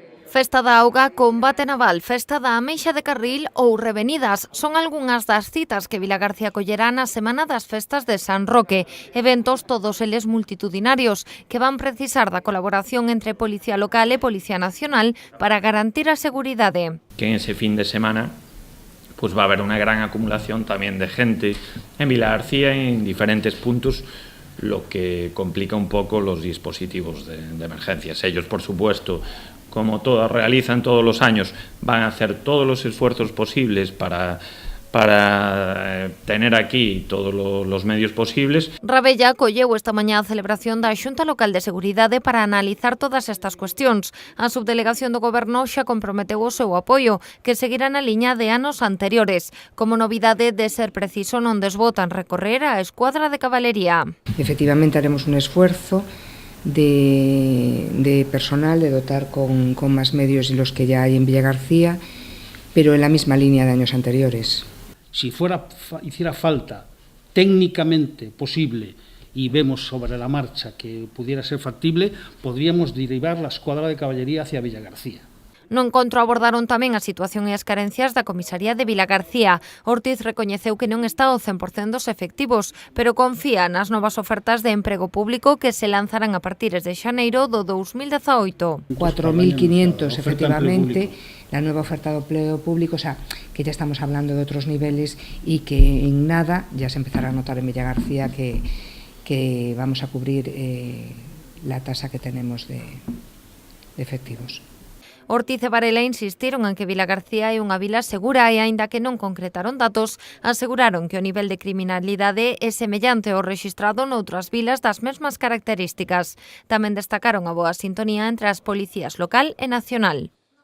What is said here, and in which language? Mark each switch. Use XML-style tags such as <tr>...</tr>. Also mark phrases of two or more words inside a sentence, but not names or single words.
<gl>Festa da auga, combate naval, festa da ameixa de Carril ou revenidas son algunhas das citas que Vilagarcía collerá na Semana das Festas de San Roque. Eventos todos eles multitudinarios que van precisar da colaboración entre Policía Local e Policía Nacional para garantir a seguridade.</gl> <es>Que en ese fin de semana pues va a haber una gran acumulación también de gente en Vilagarcía en diferentes puntos, lo que complica un poco los dispositivos de emergencias. Ellos, por supuesto, como todos realizan todos los años, van a hacer todos los esfuerzos posibles para tener aquí todos los medios posibles.</es> <gl>Rabella acolleu esta mañá a celebración da Xunta Local de Seguridade para analizar todas estas cuestións. A subdelegación do Goberno xa comprometeu o seu apoio, que seguirá na liña de anos anteriores, como novidade de ser preciso non desbotan recorrer a escuadra de cabalería.</gl> <es>Efectivamente haremos un esfuerzo de personal, de dotar con más medios de los que ya hay en Vilagarcía, pero en la misma línea de años anteriores. Si hiciera falta técnicamente posible y vemos sobre la marcha que pudiera ser factible, podríamos derivar la escuadra de caballería hacia Vilagarcía.</es> <gl>No encontro abordaron tamén a situación e as carencias da comisaría de Vilagarcía. Ortiz recoñeceu que non está ao 100% dos efectivos, pero confía nas novas ofertas de emprego público que se lanzarán a partir de xaneiro do 2018.</gl> <es>4.500 efectivamente, la nueva oferta de empleo público, o sea, que ya estamos hablando de otros niveles y que en nada ya se empezará a notar en Vilagarcía que vamos a cubrir la tasa que tenemos de efectivos.</es> <gl>Ortiz e Varela insistiron en que Vilagarcía é unha vila segura e, aínda que non concretaron datos, aseguraron que o nivel de criminalidade é semellante ao rexistrado noutras vilas das mesmas características. Tamén destacaron a boa sintonía entre as policías local e nacional.</gl>